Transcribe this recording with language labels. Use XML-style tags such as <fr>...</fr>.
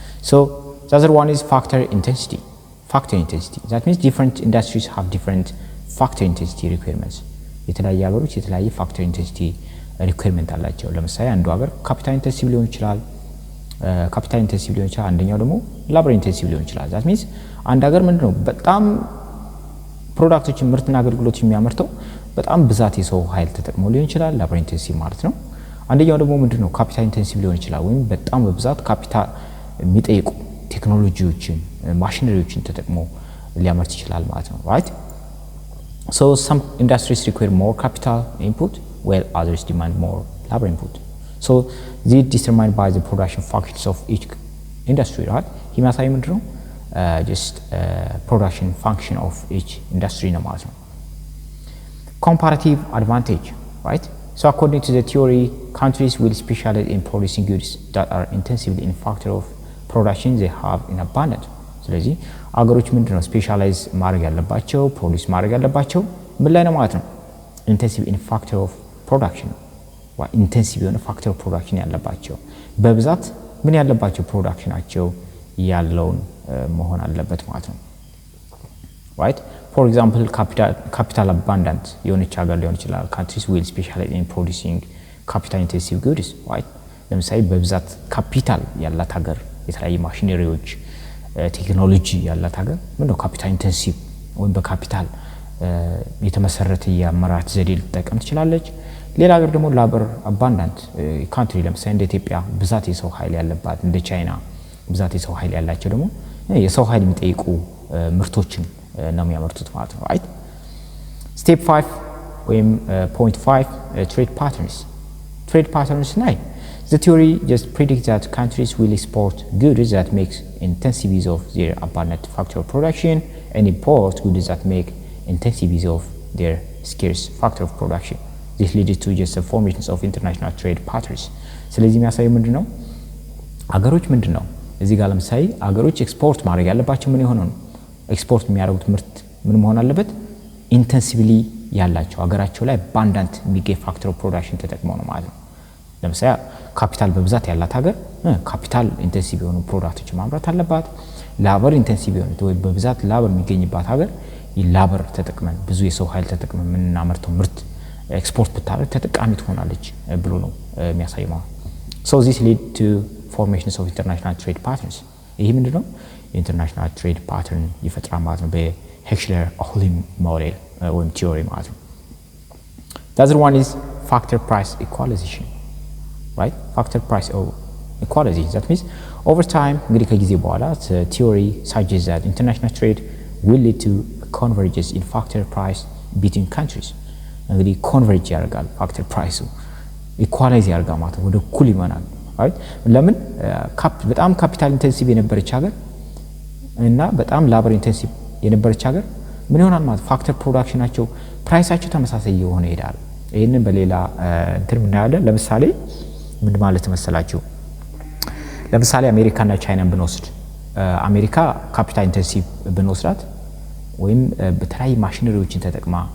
<en>so the other one is factor intensity. that means different industries have different factor intensity requirements.</en> <am>የተለያየ ሀገሮች የተለያየ factor intensity requirement አላቸው። ለምሳሌ አንዱ ሀገር ካፒታል ኢንቴንሲቭ ሊሆን ይችላል፣ አንደኛው ደግሞ ላቦር ኢንቴንሲቭ ሊሆን ይችላል።</am> <en>that means</en> <am>አንድ ሀገር ምንድነው በጣም ፕሮዳክቶችን ምርትና አገልግሎት የሚያመርተው በጣም ብዛት የሰው ኃይል ተጠቅሞ ሊሆን ይችላል፣ ላቦር ኢንቴንሲቭ ማለት ነው። አንደኛው ደግሞ ምንድነው ካፒታል ኢንቴንሲቭ ሊሆን ይችላል፣ ወይም በጣም በብዛት ካፒታል የሚጠይቁ ቴክኖሎጂዎችን ማሽነሪዎችን ተጠቅሞ ሊያመርት ይችላል ማለት ነው። right?</am> <en>so some industries require more capital input while others demand more labor input. so this is determined by the production functions of each industry, right?</en> <am>የሚያሳይ ምንድነው</am> <en>just production function of each industry</en> <am>ነው ማለት ነው።</am> <en>comparative advantage, right? so according to the theory, countries will specialize in producing goods that are intensively in factor of production they have in abundance.</en> <am>ስለዚህ አገሮች ምንድነው ስፔሻላይዝ ማድረግ ያለባቸው ፕሮዲዩስ ማድረግ ያለባቸው ምን ላይ ነው ማለት ነው? ኢንቴንሲቭ ኢን ፋክተር ኦፍ ፕሮዳክሽን ኢንቴንሲቭ የሆነ ፋክተር ኦፍ ፕሮዳክሽን ያለባቸው በብዛት ምን ያለባቸው ፕሮዳክሽናቸው ያለውን መሆን አለበት ማለት ነው። right?</am> <en>for example capital abundant</en> <am>የሆነች ሀገር ሊሆን ይችላል</am> <en>countries will specialize in producing capital intensive goods, right?</en> <am>ለምሳሌ በብዛት ካፒታል ያላት ሀገር የተለያየ ማሽነሪዎች ቴክኖሎጂ ያላት ሀገር ምንድነው ካፒታል ኢንቴንሲቭ ወይም በካፒታል የተመሰረተ የአመራረት ዘዴ ልትጠቀም ትችላለች። ሌላ ሀገር ደግሞ ላበር አባንዳንት ካንትሪ ለምሳሌ እንደ ኢትዮጵያ ብዛት የሰው ኃይል ያለባት፣ እንደ ቻይና ብዛት የሰው ኃይል ያላቸው ደግሞ የሰው ኃይል የሚጠይቁ ምርቶችን ነው የሚያመርቱት ማለት ነው። right?</am> <en>step 5</en> <am>ወይም</am> <en>point 5 trade patterns</en> <am>ላይ</am> <en>the theory just predicts that countries will export goods that makes intensive use of their abundant factor of production and import goods that make intensive use of their scarce factor of production. this leads to just the formation of international trade patterns.</en> <am>ስለዚህ የሚያሳየው ምንድነው አገሮች ምንድነው እዚህ ጋር ለምሳሌ አገሮች ኤክስፖርት ማድረግ ያለባቸው ምን የሆነ ነው? ኤክስፖርት የሚያደርጉት ምርት ምን መሆን አለበት? ኢንቴንሲቭሊ ያላቸው አገራቸው ላይ አባንዳንት የሚገኝ ፋክተር ኦፍ ፕሮዳክሽን ተጠቅመው ነው ማለት ነው። ለምሳሌ ካፒታል በብዛት ያላት ሀገር ካፒታል ኢንቴንሲቭ የሆኑ ፕሮዳክቶችን ማምረት አለባት። ላበር ኢንቴንሲቭ የሆኑ ወይ በብዛት ላበር የሚገኝባት ሀገር ላበር ተጠቅመን ብዙ የሰው ኃይል ተጠቅመን የምናመርተው ምርት ኤክስፖርት ብታደርግ ተጠቃሚ ትሆናለች ብሎ ነው የሚያሳየው።</am> <en>so this lead to formations of international trade patterns.</en> <am>ይሄ ምንድነው ኢንተርናሽናል ትሬድ ፓተርን ይፈጥራል ማለት ነው በሄክሽለር-ኦህሊን ሞዴል ወይም ቲዮሪ ማለት ነው።</am> <en>the other one is factor price equalization, right? factor price equality. That means over time</en> <am>እንግዲህ ከጊዜ በኋላ</am> <en>theory suggests that international trade will lead to convergence in factor price between countries.</en> <am>እንግዲህ converge ያደርጋል</am> <en>factor price equalize</en> <am>ያደርጋል ማለት ወደ እኩል ይመናል right ለምን በጣም ካፒታል ኢንቴንሲቭ የነበረች ሀገር እና በጣም ላበር ኢንቴንሲቭ የነበረች ሀገር ምን ይሆናል ማለት ፋክተር ፕሮዳክሽናቸው ፕራይሳቸው ተመሳሳይ የሆነ ይሄዳል ይሄንን በሌላ እንትን እናያለን ለምሳሌ ምን ማለት መሰላችሁ ለምሳሌ አሜሪካና ቻይናን ብንወስድ አሜሪካ ካፒታል ኢንቴንሲቭ ብንወስዳት ወይም በተለያየ ማሽነሪዎችን ተጠቅማ</am>